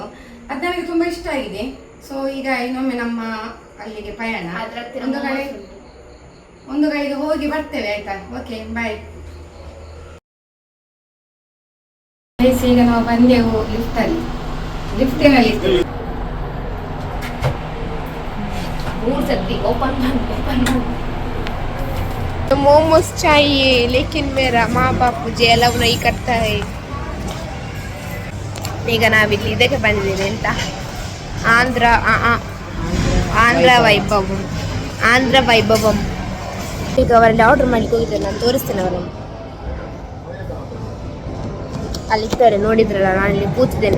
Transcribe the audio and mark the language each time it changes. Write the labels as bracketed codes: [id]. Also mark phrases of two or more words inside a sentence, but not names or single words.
[kn] ಅದು ನನಗೆ ತುಂಬಾ ಇಷ್ಟ ಆಗಿದೆ. ಸೊ ಈಗ ಇನ್ನೊಮ್ಮೆ ನಮ್ಮ ಅಲ್ಲಿಗೆ ಪಯಣ, ಒಂದು ಗಳಿಗೆ ಹೋಗಿ ಬರ್ತೇವೆ ಆಯ್ತಾ. [en] okay bye. [kn] ಈಗ ನಾವು ಬಂದೆವು ಲಿಫ್ಟಿನಲ್ಲಿ [hi] मोमोज चाहिए लेकिन मेरा माँ बाप मुझे अलाउ नहीं करता है. [kn] ಈಗ ನಾವಿಲ್ಲಿ ಇದಕ್ಕೆ ಬಂದಿದ್ದೇವೆ ಅಂತ, ಆಂಧ್ರ ವೈಭವಂ. ಈಗ ಅವರಲ್ಲಿ ಆರ್ಡರ್ ಮಾಡ್ಲಿಕ್ಕೆ ಹೋಗಿದ್ದೇನೆ, ನಾನು ತೋರಿಸ್ತೇನೆ ಅವರನ್ನು. ಅಲ್ಲಿದ್ದಾರೆ ನೋಡಿದ್ರಲ್ಲ, ನಾನು ಇಲ್ಲಿ ಕೂತಿದ್ದೇನೆ.